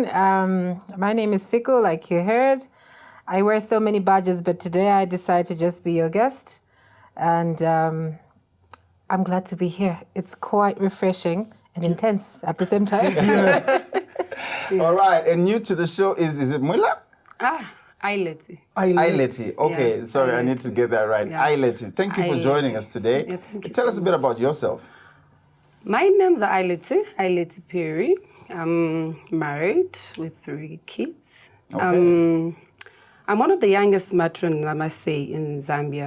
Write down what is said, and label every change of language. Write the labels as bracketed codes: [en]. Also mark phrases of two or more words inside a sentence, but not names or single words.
[en] My name is Siku, like you heard. I wear so many badges, but today I decided to just be your guest. And I'm glad to be here. It's quite refreshing and intense at the same time. All right, and new to the show is it Mwila? Aileti. Aileti. Okay, Yeah, sorry, I Aileti. need to get that right. Yeah. Aileti. Thank you for Aileti. joining us today. Yeah, thank you Tell so us a bit about yourself. My name's Aileti Perry. I'm married with 3 kids. Okay. I'm one of the youngest matron, I must say, in Zambia.